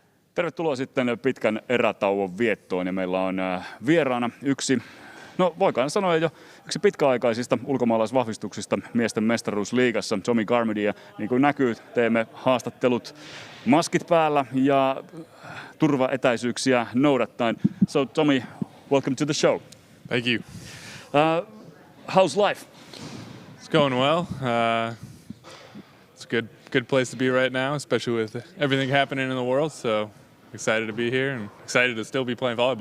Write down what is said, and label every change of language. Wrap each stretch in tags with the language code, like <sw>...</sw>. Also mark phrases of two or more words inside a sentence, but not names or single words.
<fi>Tervetuloa sitten pitkän erätauon viettoon ja meillä on vieraana yksi, no voikaan sanoa jo yksi pitkäaikaisista ulkomaalaisvahvistuksista miesten mestaruusliigassa, Carmody, ja niin kuin näkyy, teemme haastattelut maskit päällä ja turvaetäisyyksiä noudattaen.</fi> <en>So Tommy, welcome to the show. Thank you. How's life? It's going well. It's a good place to be right now, especially with everything happening in the world. So excited to be here and excited to still be playing volleyball.</en>